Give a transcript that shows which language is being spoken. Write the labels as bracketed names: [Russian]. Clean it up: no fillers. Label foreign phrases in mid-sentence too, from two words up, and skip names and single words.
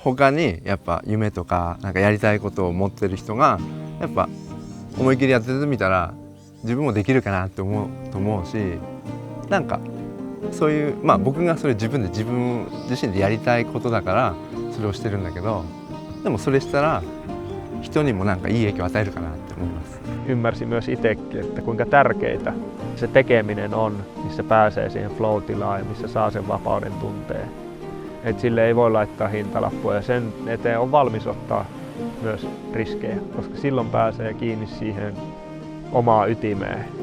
[Japanese] 他にやっぱ夢とかなんかやりたいことを持ってる人がやっぱ思い切りやってみたら自分もできるかなって思うと思うし、なんかそういう僕がそれ自分自身でやりたいことだからそれをしてるんだけど、でもそれしたら人にもなんかいい影響を与えるかなって思います。 [Finnish] Ymmärsin myös itsekin, että kuinka tärkeitä se tekeminen on, missä pääsee siihen flow-tilaan ja missä saa sen vapauden tunteen. Et sille ei voi laittaa hintalappua ja sen eteen on valmis ottaa myös riskejä, koska silloin pääsee kiinni siihen omaan ytimeen.